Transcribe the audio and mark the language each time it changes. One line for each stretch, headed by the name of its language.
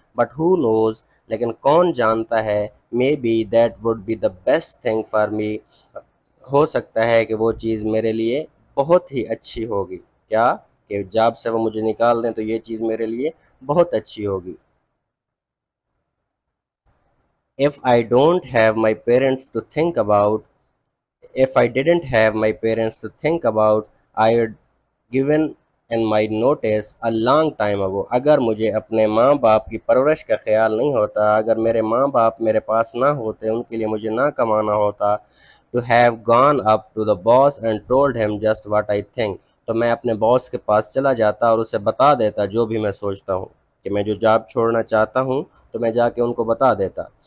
English: but who knows,
Urdu: لیکن کون جانتا ہے,
English: maybe that would be the best thing for me,
Urdu: ہو سکتا ہے کہ وہ چیز میرے لیے بہت ہی اچھی ہوگی. کیا کہ جاب سے وہ مجھے نکال دیں تو یہ چیز میرے لیے بہت اچھی ہوگی.
English: if I don't have my parents to think about if I didn't have my parents to think about, I would given in my notice a long time ago.
Urdu: اگر مجھے اپنے ماں باپ کی پرورش کا خیال نہیں ہوتا, اگر میرے ماں باپ میرے پاس نہ ہوتے, ان کے لیے مجھے نہ کمانا ہوتا,
English: to have gone up to the boss and told him just what I think,
Urdu: تو میں اپنے باس کے پاس چلا جاتا اور اسے بتا دیتا جو بھی میں سوچتا ہوں, کہ میں جو جاب چھوڑنا چاہتا ہوں تو میں جا کے ان کو بتا دیتا.